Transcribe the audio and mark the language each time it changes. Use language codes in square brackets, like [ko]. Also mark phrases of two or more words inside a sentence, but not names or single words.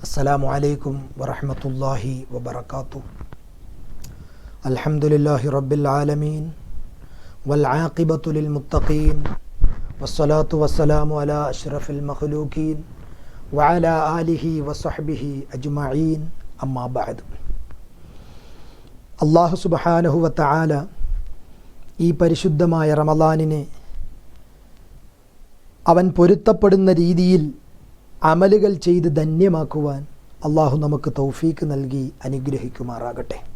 [ar] السلام عليكم ورحمة الله وبركاته. الحمد لله رب العالمين والعاقبة للمتقين والصلاة والسلام على أشرف المخلوقين وعلى آله وصحبه أجمعين. أما بعد. الله سبحانه وتعالى [ml] ഈ പരിശുദ്ധമായ റമളാനിനെ അവൻ പൊരുത്തപ്പെടുന്ന രീതിയിൽ അമലുകൾ ചെയ്ത് ധന്യമാക്കുവാൻ അള്ളാഹു നമുക്ക് തൗഫീക്ക് നൽകി അനുഗ്രഹിക്കുമാറാകട്ടെ.